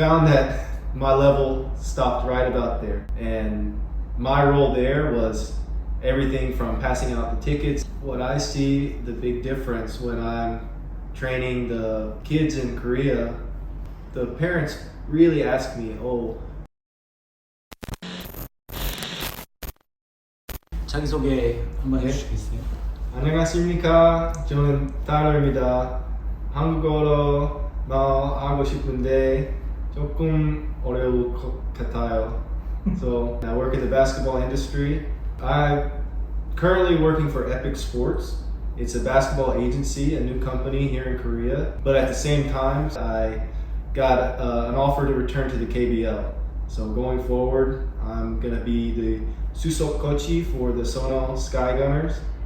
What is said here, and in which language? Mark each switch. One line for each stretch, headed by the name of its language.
English: Found that my level stopped right about there, and my role there was everything from passing out the tickets. What I see the big difference when I'm training the kids in Korea, the parents really ask me,
Korean: 자기소개 한번 해주시겠어요? 안녕하십니까. 저는 타일러입니다. 한국어로 말하고 싶은데 조금 어려울 것 같아요.
English: So I work in the basketball industry. I'm currently working for Epic Sports. It's a basketball agency, a new company here in Korea. But at the same time, I got an offer to return to the KBL. So going forward, I'm going to be the Susok Kochi for the Sono Sky Gunners.